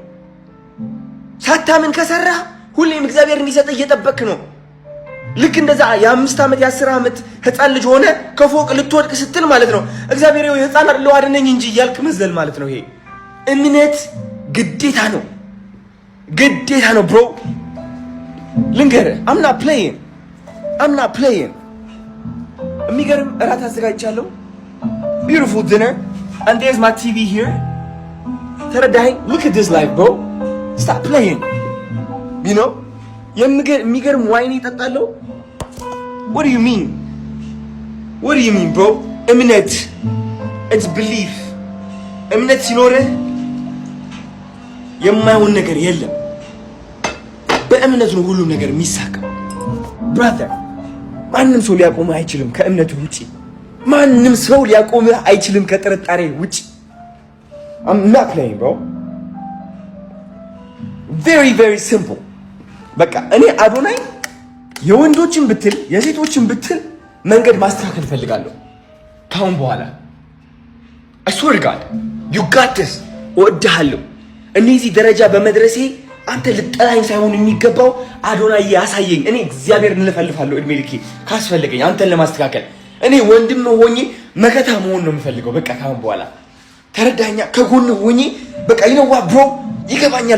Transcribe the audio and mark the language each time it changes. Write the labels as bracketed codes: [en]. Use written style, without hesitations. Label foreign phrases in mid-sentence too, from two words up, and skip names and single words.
[am] ሳታምን ከሰራ ሁሌም እግዚአብሔር እንዲሰጥ እየጠበቅክ ነው። ልክ እንደዛ የ5 ዓመት የ10 ዓመት ህፃን ልጅ ሆነ ከፎቅ ልትወድቅ ስትል ማለት ነው እግዚአብሔር ይኸው ህፃን አይደለሁ አድነኝ እንጂ እያልክ መዝለል ማለት ነው። ይሄ እምነት ግዴታ ነው፣ ግዴታ ነው ብሮ። ልንገርህ [en] I'm not playing። [am] የሚገርም እራት አዘጋጅቻለሁ። [en] beautiful dinner and there's my TV here። [am] ተረዳኸኝ? [en] look at this life bro, stop playing you know። [am] የሚገርም ዋይን ይጠጣለሁ። [en] what do you mean bro? [am] እምነት [en] it's belief። [am] እምነት ሲኖርህ የማይሆን ነገር የለም። በእምነት ነው ሁሉም ነገር የሚሳካው brother። ማንም ሰው ሊያቆምህ አይችልም ከእምነትህ ውጪ። ማንም ሰው ሊያቆምህ አይችልም ከጥርጣሬ ውጪ። [en] I'm not playing bro, very simple። [am] በቃ እኔ አዶናይ የወንዶችን ብትል የሴቶችን ብትል መንገድ ማስተካከል ፈልጋለሁ ካሁን በኋላ። [en] I swear to God you got this። [am] እወድሃለሁ። እነዚህ ደረጃ በመድረሴ አንተ ልጠላኝ ሳይሆን የሚገባው አዶናይ ያሳየኝ። እኔ እግዚአብሔር እንልፈልፋለሁ እድሜ ልኬ ካስፈልገኝ አንተን ለማስተካከል። እኔ ወንድም ሆኜ መከታ መሆን ነው የምፈልገው በቃ ካሁን በኋላ ተረዳኛ። ከጎን ሆኜ በቃ ይነዋ ብሮ ይገባኛል።